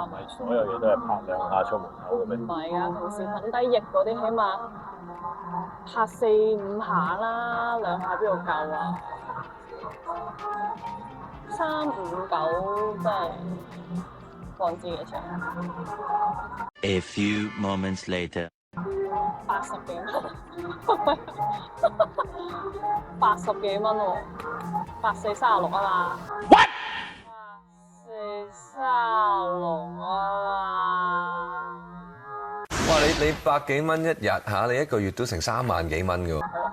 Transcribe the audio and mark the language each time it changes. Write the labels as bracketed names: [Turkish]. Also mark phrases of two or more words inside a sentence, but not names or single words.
[Cantonese] 唔係所有嘢都係拍兩下出門口嘅咩？唔係啊，平時粉底液嗰啲起碼拍4-5下啦，兩下邊度夠啊？359真係港紙幾錢 [English] ？A few moments later， [Cantonese] 80 幾蚊，80幾蚊喎，8436啊嘛。What？ 8436啊嘛。哇！你百幾蚊一日嚇，你一個月都成3萬幾蚊㗎喎。